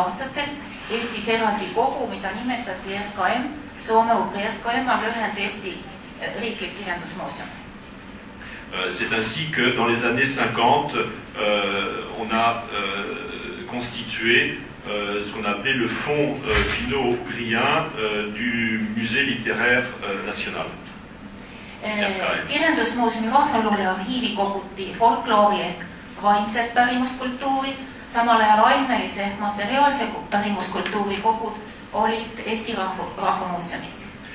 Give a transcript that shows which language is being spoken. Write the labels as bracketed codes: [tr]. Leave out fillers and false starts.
[et] aastatel Eestis eraldi kogu, mida nimetati RKM, Soome-Ugri RKM, on lühend Eesti Riiklik Kirjandusmuuseum. [fr] C'est ainsi que dans les années 50, on a constitué ce qu'on a appelé le fonds finno-ugrien du musée littéraire national. [et] Kirjandusmuuseumi rahvaluule arhiivi koguti folkloori ehk vaimset pärimuskultuuri, samal ajal ainelise ehk materiaalse pärimuskultuuri kogud olid Eesti Rahvamuuseumis.